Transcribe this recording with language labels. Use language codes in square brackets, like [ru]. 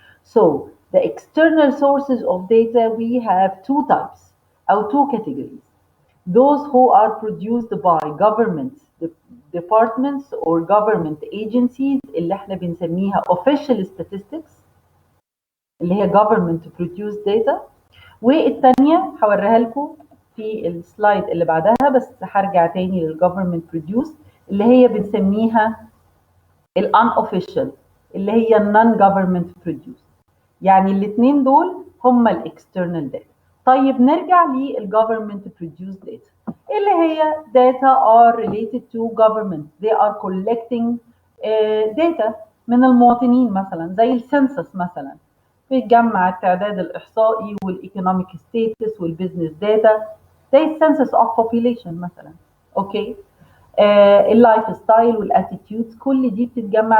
[en] So the external sources of data we have two types [ar] او [en] two categories. Those who are produced by government departments or government agencies [ar] اللي احنا بنسميها [en] official statistics [ar] اللي هي [en] government produced data. [ar] والثانيه هوريها لكم في السلايد اللي بعدها بس هرجع تاني لل [en] government produced [ar] اللي هي بنسميها الunofficial اللي هي [en] non government produced. [ar] يعني الاثنين دول هم الاكسترنال داتا. طيب نرجع [en] للgovernment produced data [ar] اللي هي [en] data are related to government. They are collecting data [ar] من المواطنين مثلا زي السنسس مثلا بيتجمع التعداد الإحصائي والإيكونوميك ستاتس والبيزنس داتا زي السنسس اوف population مثلا. اوكي. اللايف ستايل والاتيتيودز كل دي بتتجمع.